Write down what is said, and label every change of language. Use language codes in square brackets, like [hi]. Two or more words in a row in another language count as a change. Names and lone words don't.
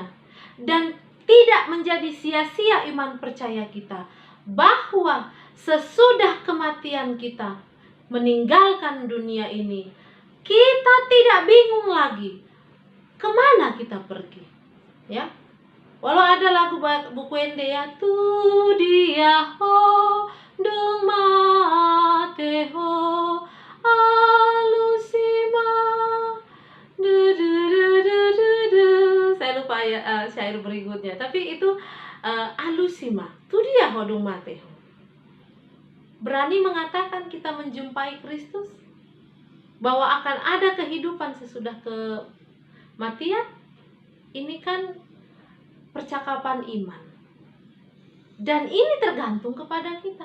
[id] Dan tidak menjadi sia-sia iman percaya kita, bahwa sesudah kematian kita meninggalkan dunia ini, kita tidak bingung lagi kemana kita pergi, ya. Walau ada lagu buku Ende ya, [bbc] tu dia ho dung mateho alusima du du du du du du. [id] Saya lupa ya syair berikutnya, tapi itu alusima, [bbc] tu dia ho dung mateho. [id] Berani mengatakan kita menjumpai Kristus, bahwa akan ada kehidupan sesudah kematian. Ini kan percakapan iman. Dan ini tergantung kepada kita.